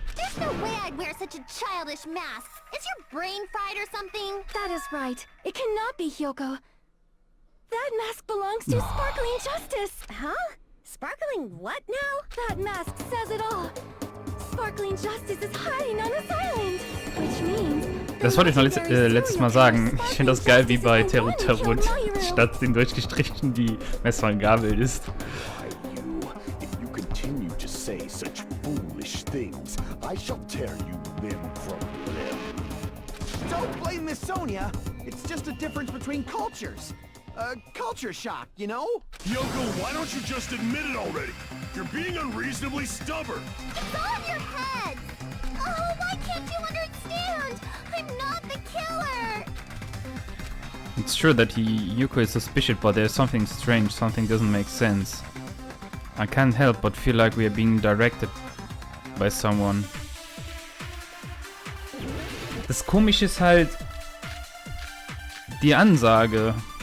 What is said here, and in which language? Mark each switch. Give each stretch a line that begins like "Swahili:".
English: There's no way I'd wear such a childish mask. Is your brain fried or something? That is right. It cannot be Hyoko. That mask belongs to Sparkling Justice. Huh? Sparkling what now? That mask says it all. Sparkling Justice is hiding on this island. Which means...
German: Das wollte ich noch letztes Mal sagen. Ich finde das geil, wie bei Terut statt den durchgestrichen die Messer und Gabel ist.
English: If you continue to say such foolish things, I shall tear you limb from limb. Don't blame Miss Sonia. It's just a difference between cultures. Culture shock, you know? Yoko, why don't you just admit it already? You're being unreasonably stubborn. It's all in your head. Oh, why can't you understand? I'm not the killer. It's true that Yuko is suspicious, but there's something strange, something doesn't make sense. I can't help but feel like we are being directed by someone.
German: Das Komische ist halt die Ansage.